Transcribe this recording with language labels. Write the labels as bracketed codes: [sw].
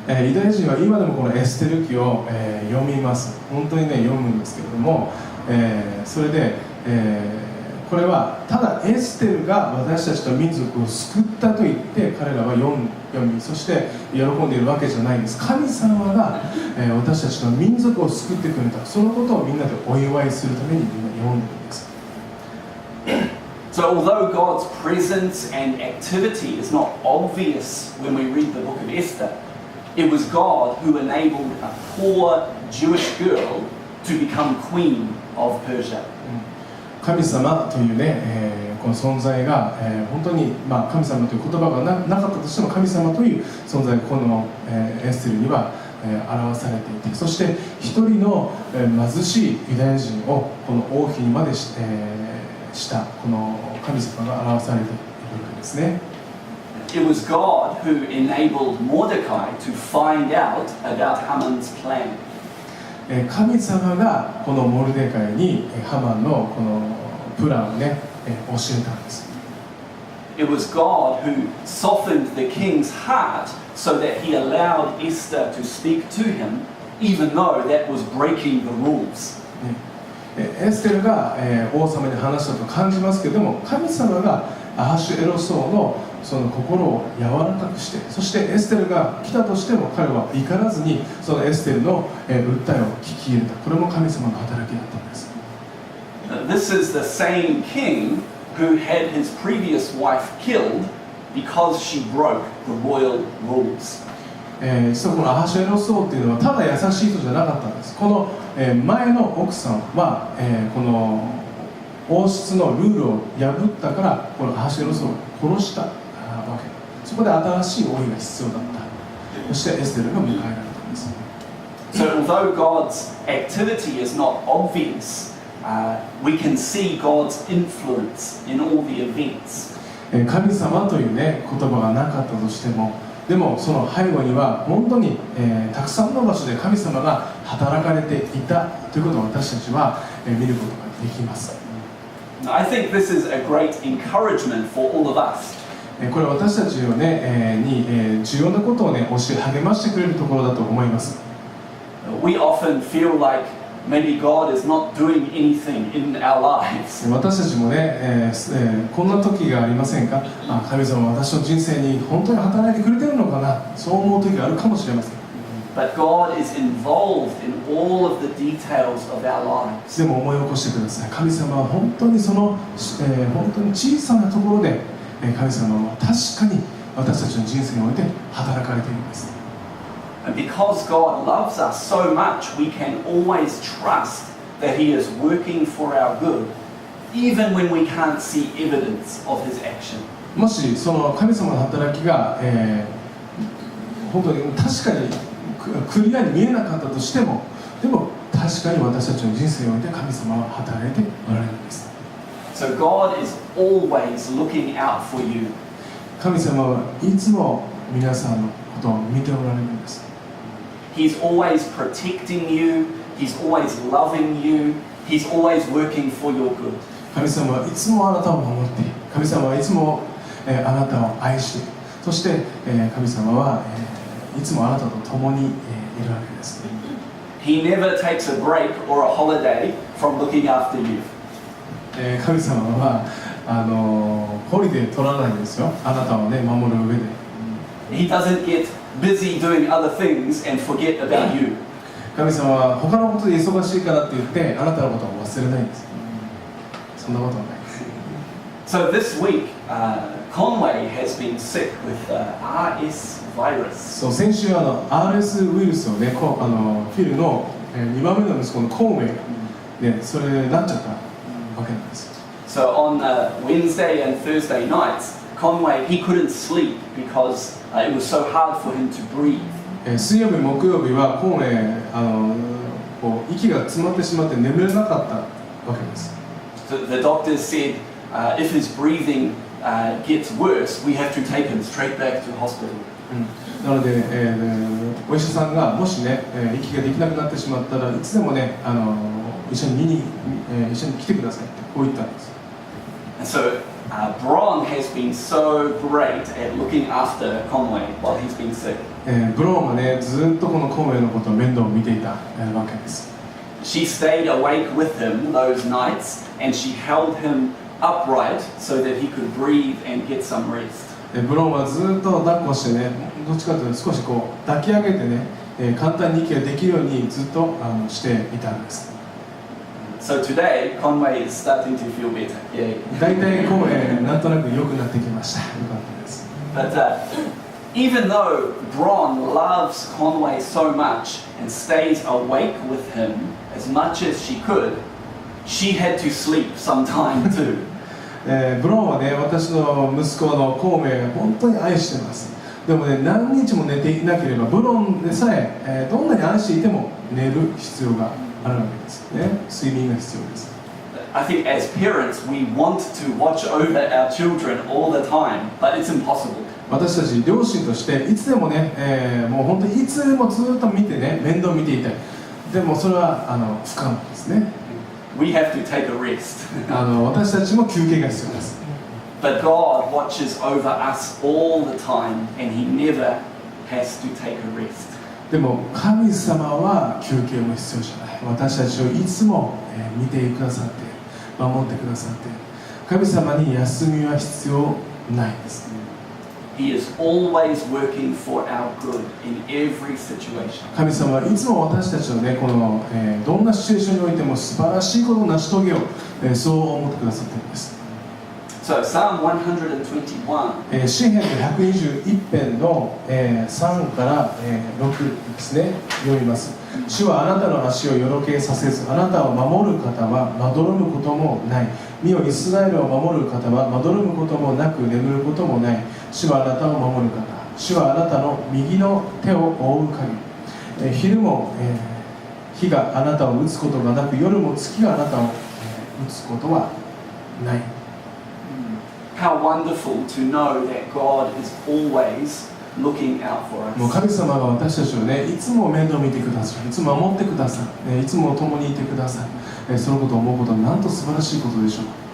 [ja] ユダヤ人は今でもこのエステル記を、読みます。本当にね読むんですけれども、それで、これはただエステルが私たちと民族を救ったと言って彼らは読みそして喜んでいるわけじゃないんです。神様が、私たちの民族を救ってくれた、そのことをみんなでお祝いするためにみんな読んでいるんです。 [en] So although God's presence and activity is not obvious when we read the book of Esther, it was God who enabled a poor Jewish girl to become queen of Persia. [ja] 神様というね、この存在が、本当に、神様という言葉が なかったとしても神様という存在がこの、エステルには、表されていて、そして一人の、貧しいユダヤ人をこの王妃にまでしたこの神様が表されているわけですね。 [en] It was God who enabled Mordecai to find out about Haman's plan. [ja] 神様がこのモルデカイにハマンのこのプランをね教えたんです。 [en] It was God who softened the king's heart so that he allowed Esther to speak to him, even though that was breaking the rules. [ja] エステルが王様に話したと感じますけれども、神様がアハシュエロス王のその心を柔らかくして、そしてエステルが来たとしても彼は怒らずにそのエステルの訴えを聞き入れた。これも神様の働きだったんです。 [en] This is the same king who had his previous wife killed because she broke the royal rules. [ja] 実はこのアハシュエロス王というのはただ優しい人じゃなかったんです。この前の奥さんはこの王室のルールを破ったからこのアハシュエロス王を殺したわけ。そこで新しい王位が必要だった。そしてエステルが迎えられたんです。 [en] So although God's activity is not obvious, we can see God's influence in all the events. [ja] 神様というね言葉がなかったとしても、でもその背後には本当に、たくさんの場所で神様が働かれていたということを私たちは、見ることができます。 [en] I think this is a great encouragement for all of us. [ja] これは私たちをね、に重要なことをね教え励ましてくれるところだと思います。 [en] We often feel like maybe God is not doing anything in our lives. [ja] 私たちもね、こんな時がありませんか？神様は私の人生に本当に働いてくれてるのかな、そう思う時があるかもしれません。 [en] But God is involved in all of the details of our lives. [ja] でも思い起こしてください。神様は本当にその、本当に小さなところで、神様は確かに私たちの人生において働かれているんです。 [en] And because God loves us so much, we can always trust that He is working for our good, even when we can't see evidence of His action. [ja] もしその神様の働きが、本当に確かにクリアに見えなかったとしても、でも確かに私たちの人生において神様は働いておられるんです。 [en] So God is always looking out for you. [ja] 神様はいつも皆さんのことを見ておられるんです。 [en] He's always protecting you. He's always loving you. He's always working for your good. [ja] 神様はいつもあなたを守っている。神様はいつも、あなたを愛している。そして、神様は、いつもあなたと共に、いるわけです。 [en] He never takes a break or a holiday from looking after you. [ja] 神様はホリデー取らないんですよ。あなたをね守る上で。 [en] He doesn't get busy doing other things and forget about you. [ja] 神様は他のことで忙しいからって言ってあなたのことを忘れないんです。そんなことはないです。 [en] So this week, Conway has been sick with RS virus. [ja] そう先週RS ウイルスをねフィルの、2番目の息子のコンウェイが、ね、それでなっちゃったわけなんです。 [en] So on Wednesday and Thursday nights, Conway, he couldn't sleep because it was so hard for him to breathe. [ja] 水曜日木曜日はコンウェイこう息が詰まってしまって眠れなかったわけです。 [en] So the doctors said if his breathing gets worse, we have to take him straight back to hospital. [ja] なので、お医者さんがもしね、息ができなくなってしまったらいつでもね一緒に来てくださいってこう言ったんです。 [en] And so Bron has been so great at looking after Conway while he's been sick. [ja] ブローンはねずっとこのコンウェイのことを面倒を見ていた、わけです。 [en] She stayed awake with him those nights and she held him upright so that he could breathe and get some rest. [ja] ブローンはずっと抱っこしてねどっちかというと少しこう抱き上げてね、簡単に息ができるようにずっとしていたんです。 [en] So today, Conway is starting to feel better. Yeah. [ja] 大体コンウェイなんとなく良くなってきました。よかったです。 [en] But even though Bron loves Conway so much and stays awake with him as much as she could, she had to sleep sometime too. [ja] ブローンはね私の息子のコンウェイを本当に愛してます。でもね何日も寝ていなければブローンでさえどんなに愛していても寝る必要があるわけですね。睡眠が必要です。 [en] I think as parents we want to watch over our children all the time, but it's impossible. [ja] 私たち両親としていつでもね、もう本当にいつでもずっと見てね面倒見ていたい。でもそれは不可能ですね。 [en] We have to take a rest. [ja] 私たちも休憩が必要です。 [en] But God watches over us all the time, and He never has to take a rest. [ja] でも神様は休憩も必要じゃない。私たちをいつも見てくださって守ってくださって神様に休みは必要ないです。 [en] He is always working for our good in every situation. [ja] 神様はいつも私たちのねこの、どんなシチュエーションにおいても素晴らしいことを成し遂げよう、そう思ってくださっているんです。 [en] So Psalm 121. [ja] 詩編の121編の、3から、6ですね読みます。主はあなたの足をよろけさせず、あなたを守る方はまどろむこともない。身をイスラエルを守る方はまどろむこともなく眠ることもない。主はあなたを守る方。主はあなたの右の手を覆う限り。昼も、日があなたを打つことがなく、夜も月があなたを、打つことはない。 [en] How wonderful to know that God is always looking out for us. [ja] もう神様が私たちをね、いつも面倒見てくださる、いつも守ってくださる、いつも共にいてくださる、そのことを思うことはなんと素晴らしいことでしょう。